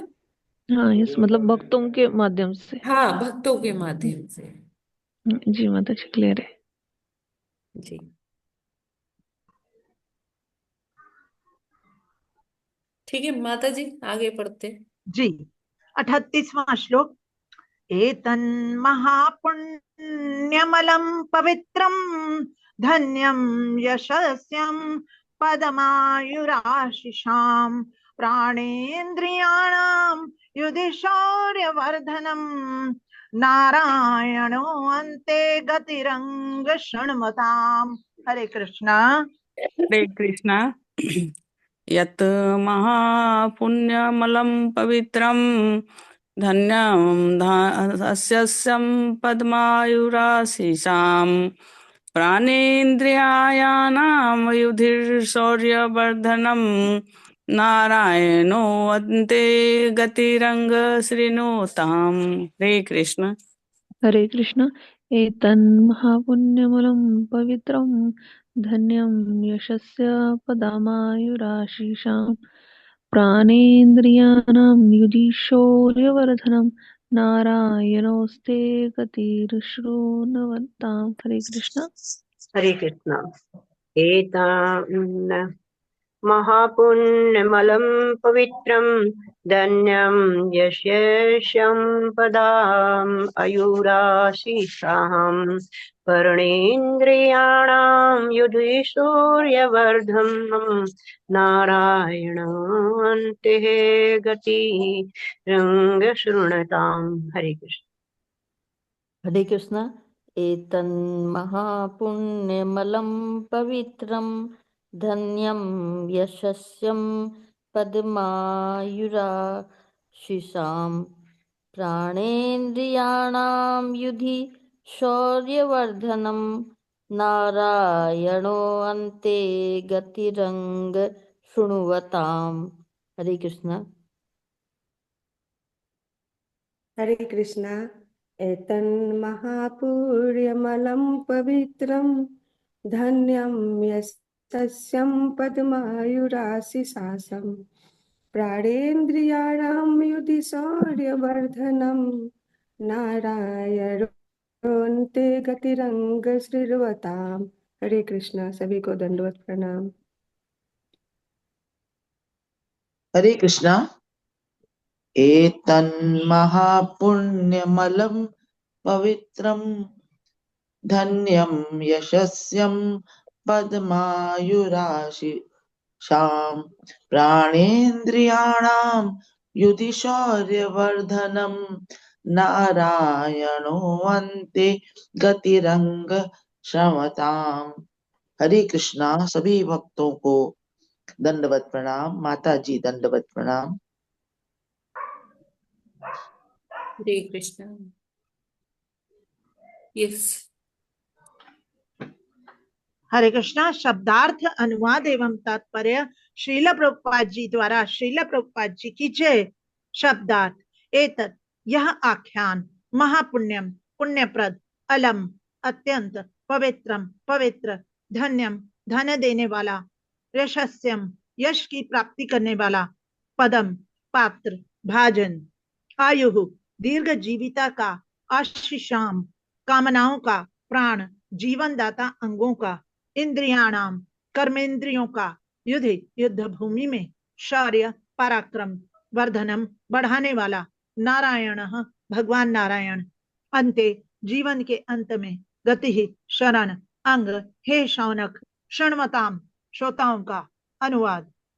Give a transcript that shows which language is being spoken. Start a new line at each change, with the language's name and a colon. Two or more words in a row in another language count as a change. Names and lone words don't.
Hindi: हाँ, इस मतलब भक्तों के माध्यम से। हाँ, भक्तों के माध्यम से। जी माता जी, क्लियर है। जी। ठीक है माता जी, आगे पढ़ते। जी 38वां श्लोक।
Sanskrit: एतन्महापुण्यमलं पवित्रं धन्यं यशस्यं पदमायुराशिषां प्राणेन्द्रियाणां युधिशौर्यवर्धनम् नारायणो अन्ते गतिरंग शृण्वताम्।
Hindi: हरे कृष्णा। हरे कृष्णा।
Sanskrit: यत् महापुण्यमलं पवित्रं धन्यं अस्यस्यं पद्मायुराशिषां प्राणेन्द्रियाणां युधिर्शौर्यवर्धनम् नारायणो वन्दे गतिरंग श्रृणुताम्।
Hindi: हरे कृष्ण। हरे कृष्ण।
Sanskrit: एतन्महापुण्यमलं पवित्रं धन्यं यशस्य पदामायुराशिषां प्राणेन्द्रियाणां युधिशौर्यवर्धनं नारायणोऽस्ते गतिर्शृणवताम्।
Hindi: हरे कृष्ण। हरे कृष्ण।
Sanskrit: एतान् महापुण्यमलं पवित्रं धन्यं यशेषं पदाम् आयुराशिषां पर्णेन्द्रियाणां युधिसूर्यवर्धनम् नारायणान्ते गतिरङ्गशृणुताम्।
Hindi: हरे कृष्ण। हरे कृष्ण।
Sanskrit: एतन्महापुण्यमलं पवित्रं धन्यं यशस्यं पद्मायुराशिषां प्राणेन्द्रियाणां युधि शौर्यवर्धनं नारायणो अन्ते गतिरंग शृणुवताम्।
Hindi: हरे कृष्ण। हरे कृष्णा।
Sanskrit: एतन्महापुण्यमलं पवित्रं धन्यं यशस्यं पद्मायुराशिषां प्राणेन्द्रियाणां युधिशौर्यवर्धनं नारायणोऽन्ते गतिरंग श्रीर्वताम्।
Hindi: हरे कृष्णा। सभी को दंडवत प्रणाम। हरे कृष्णा।
Sanskrit: एतन्महापुण्यमलं पवित्रं धन्यं यशस्यं पद्मायुराशिषां प्राणेन्द्रियाणां युधिशौर्यवर्धनं नारायणो अन्ते गतिरंग शमताम्।
Hindi: हरे कृष्णा। सभी भक्तों को दंडवत प्रणाम। माता जी दंडवत प्रणाम। हरे कृष्ण। यस। हरे कृष्णा। शब्दार्थ अनुवाद एवं तात्पर्य श्रील प्रभुपाद जी द्वारा। श्रील प्रभुपाद जी की जय। शब्दार्थ। एतत् यह आख्यान महापुण्यम पुण्यप्रद अलम अत्यंत पवित्रम पवित्र धन्यम धन देने वाला यशस्यम यश की प्राप्ति करने वाला पदम पात्र भाजन आयु दीर्घ जीविता का आशीषाम कामनाओं का प्राण जीवनदाता अंगों का इंद्रियाणाम कर्मेंद्रियों का युद्ध भूमि में शौर्य पराक्रम वर्धनम बढ़ाने वाला नारायण भगवान नारायण अंते जीवन के अंत में गति शरण अंग हे शौनक शृण्वताम श्रोताओं का अनुवाद।